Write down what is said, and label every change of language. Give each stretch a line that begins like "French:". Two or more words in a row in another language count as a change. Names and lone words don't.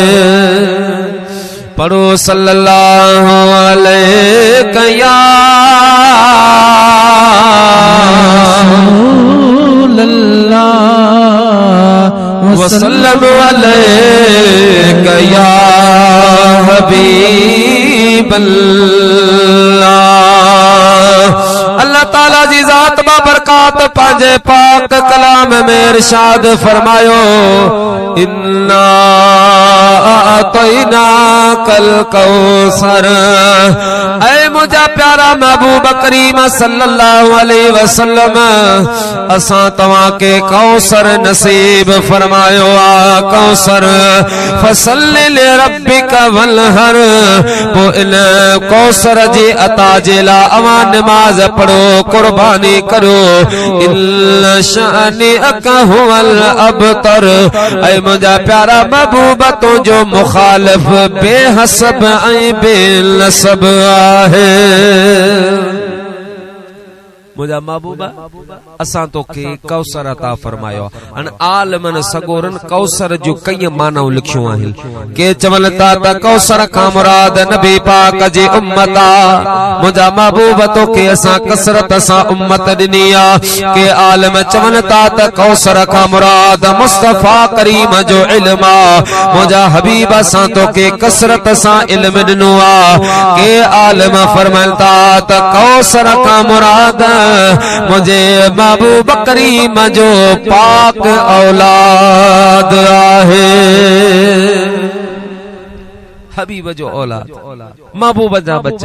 Arabic: पढ़ो صلى الله عليه يا وسلم عليك يا حبيب الله.
Sindhi: अल्लाह ताला जी जात बाबरकात पंहिंजे पाक कलाम में इरशाद फरमायो
Arabic: إنا أعطيناك الكوثر.
Sindhi: ऐ मुझा प्यारा महबूब करीम
Arabic: صلى الله عليه وسلم
Sindhi: असां तव्हां के कौसर नसीब फरमायो आ।
Arabic: الكوثر فصل لربك وانحر.
Sindhi: पो इन कौसर जी अता जे ला अवां नमाज पढ़ो, कुर्बानी करो।
Arabic: إلا شانئك هو الأبتر.
Sindhi: ऐ मुझा प्यारा महबूब तो जो मुखालिफ बेहसब ऐं बेनसब आहे। मुझा महबूबा असां तो के कौसर अता फरमायो। अन आलमन सगोरन कौसर जो कई मानव लिखियो आहिन। के चवल ता त कौसर का मुराद नबी पाक जी उम्मत आ। मुझा महबूब तो के असां कसरत सां उम्मत दिनी आ। के आलम चवल ता त कौसर का मुराद मुस्तफा करीम जो इल्म आ। मुझा हबीब असां तो के कसरत सां इल्म दिनो आ। के आलम फरमाता त कौसर का मुराद मुझे महबूब करीम जो पाक औलाद आहे। हबीब जो औलाद महबूब जा बच्चा।